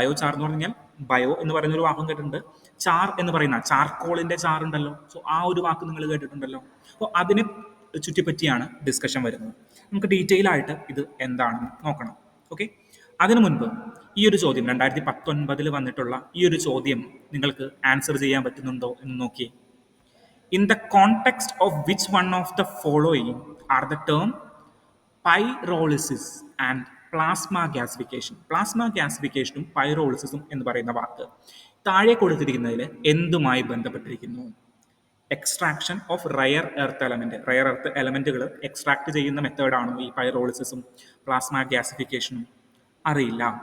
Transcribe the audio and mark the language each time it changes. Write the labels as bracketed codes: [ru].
[ml] Bio ചാർ എന്ന് പറഞ്ഞാൽ bio എന്ന് പറയുന്ന ഒരു വാക്കും കേട്ടിട്ടുണ്ട്, ചാർ എന്ന് പറയുന്ന ചാർക്കോളിന്റെ ചാർ ഉണ്ടല്ലോ, സോ ആ ഒരു വാക്ക് നിങ്ങൾ കേട്ടിട്ടുണ്ടല്ലോ. അപ്പോൾ അതിനെ ചുറ്റിപ്പറ്റിയാണ് ഡിസ്കഷൻ വരുന്നത്. നമുക്ക് ഡീറ്റെയിൽ ആയിട്ട് ഇത് എന്താണെന്ന് നോക്കണം. ഓക്കെ, അതിനു മുൻപ് ഈ ഒരു ചോദ്യം 2019 വന്നിട്ടുള്ള ഈ ഒരു ചോദ്യം നിങ്ങൾക്ക് ആൻസർ ചെയ്യാൻ പറ്റുന്നുണ്ടോ എന്ന് നോക്കിയേ. [en] In the context of which one of the following are the term pyrolysis and plasma gasification? [ml] Plasma ഗ്യാസിഫിക്കേഷനും പൈറോളിസിസും എന്ന് പറയുന്ന വാക്ക് താഴെ കൊടുത്തിരിക്കുന്നതിൽ എന്തുമായി ബന്ധപ്പെട്ടിരിക്കുന്നു? [en] extraction of rare earth [ml] എലമെന്റുകൾ extract ചെയ്യുന്ന മെത്തേഡാണോ ഈ പൈറോളിസിസും പ്ലാസ്മ ഗ്യാസിഫിക്കേഷനും? അറിയില്ല.